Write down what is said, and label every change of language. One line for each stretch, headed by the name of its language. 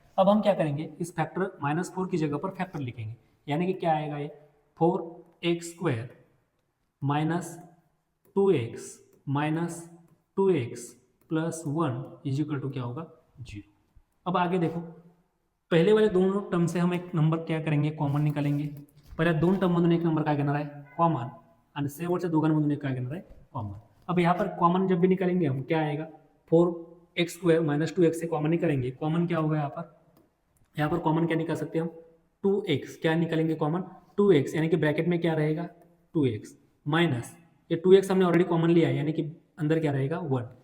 Hindi: अब हम क्या करेंगे, इस फैक्टर -4 की जगह पर फैक्टर लिखेंगे, यानी कि क्या आएगा ये 4x² - 2x - 2x + 1 is equal to क्या होगा 0। अब आगे देखो, पहले वाले दोनों टर्म से हम एक नंबर क्या करेंगे, कॉमन निकालेंगे।
Marathi: पहले दोन टर्ममधून एक नंबर काय घेणार आहे कॉमन, आणि शेवटच्या दोघांमधून एक काय घेणार आहे कॉमन।
Hindi: अब यहाँ पर कॉमन जब भी निकालेंगे हम क्या आएगा 4x² - 2x से कॉमन निकालेंगे, कॉमन क्या होगा यहाँ पर कॉमन क्या निकाल सकते हैं हम 2x, क्या निकालेंगे कॉमन 2x, यानी कि ब्रैकेट में क्या रहेगा 2x माइनस ये 2x हमने ऑलरेडी कॉमन लिया है, यानी कि अंदर क्या रहेगा 1।